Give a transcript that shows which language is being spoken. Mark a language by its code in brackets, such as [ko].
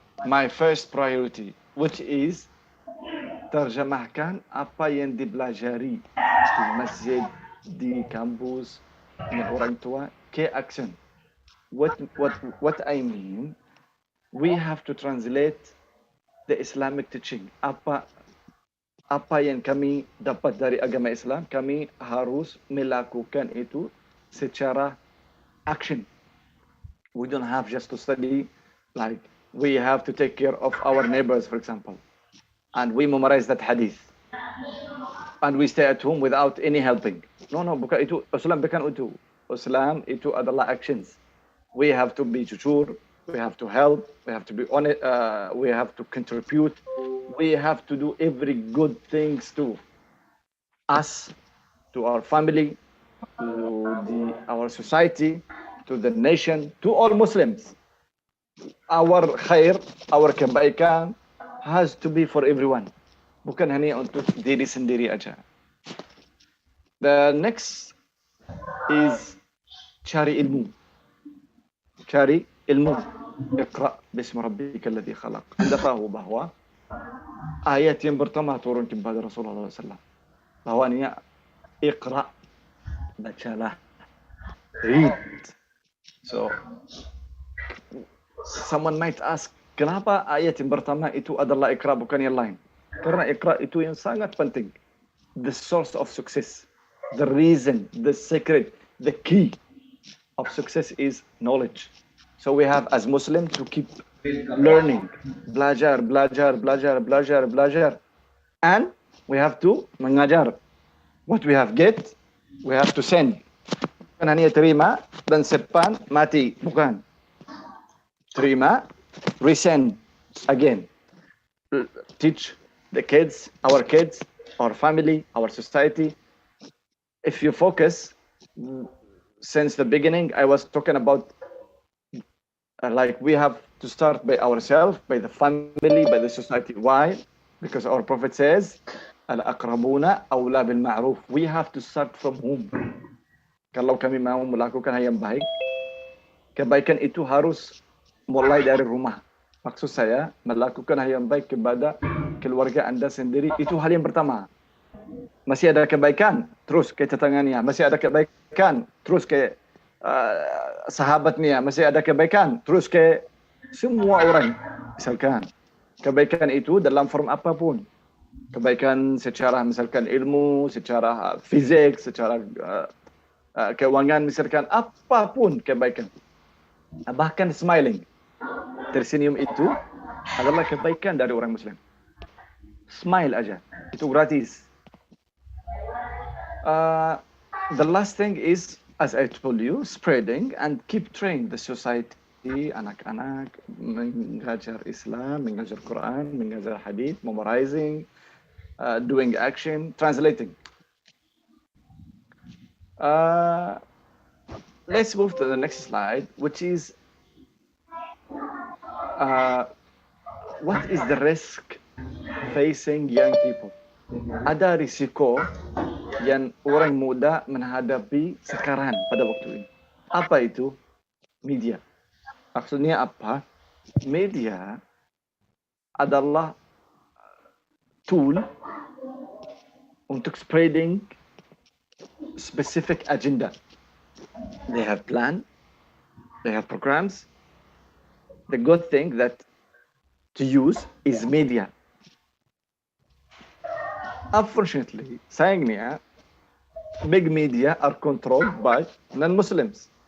[en] My first priority, which is [id] terjemahkan apa yang dipelajari di masjid, di kampus, dengan orang tua, ke action. [en] What I mean, we have to translate the Islamic teaching. [id] Apa yang kami dapat dari agama Islam, kami harus melakukan itu secara action. [en] We don't have just to study, like we have to take care of our neighbors, for example, and we memorize that hadith, and we stay at home without any helping. [id] No, bukan itu. Islam bukan itu. Islam itu adalah actions. [en] We have to be jujur, we have to help, we have to be honest, we have to contribute, we have to do every good things to us, to our family, to our society, to the nation, to all Muslims. Our khair, our kebaikan has to be for everyone. [id] Bukan hanya untuk diri sendiri aja. [en] The next is [id] cari ilmu. Cari ilmu. [ar] Iqra bismi rabbika alladhi khalaq. [id] Anda tahu bahwa ayat yang pertama turun kepada Rasulullah SAW. Bahwa ini Iqra, bacalah, read. [en] So, someone might ask, [id] kenapa ayat yang pertama itu adalah Iqra bukan yang lain? Karena Iqra itu yang sangat penting. [en] The source of success, the reason, the secret, the key of success is knowledge. So we have as Muslims to keep learning, belajar, and we have to mengajar. What we have get, we have to send. [id] Bukan hanya terima dan simpan mati, bukan. [en] Terima, resend again. Teach the kids, our family, our society. If you focus, since the beginning, I was talking about like we have to start by ourselves, by the family, by the society. Why? Because our Prophet says, [ar] Al-aqrabuna awla bil ma'ruf. [en] We have to start from home. [id] Kalau kami mau melakukan hal yang baik, kebaikan itu harus mulai dari rumah. Maksud saya, melakukan hal yang baik kepada keluarga Anda sendiri, itu hal yang pertama. Masih ada kebaikan, terus ke tetangganya. Masih ada kebaikan, terus ke sahabatnya. Masih ada kebaikan, terus ke semua orang. Misalkan, kebaikan itu dalam form apapun. Kebaikan secara misalkan ilmu, secara fisik, secara keuangan, misalkan apapun kebaikan. Bahkan smiling, tersenyum itu adalah kebaikan dari orang Muslim. Smile aja, itu gratis. [en] The last thing is, as I told you, spreading and keep training the society, [id] anak-anak mengajar Islam, mengajar Quran, mengajar hadith, [en] memorizing, doing action, translating. Let's move to the next slide, which is what is the risk facing young people? [id] Ada risiko yang orang muda menghadapi sekarang pada waktu ini. Apa itu? Media. Maksudnya apa? Media adalah tool untuk [en] spreading specific agenda. They have plan, they have programs. The good thing that to use is media. Unfortunately, sayangnya, big media are controlled by non-Muslims.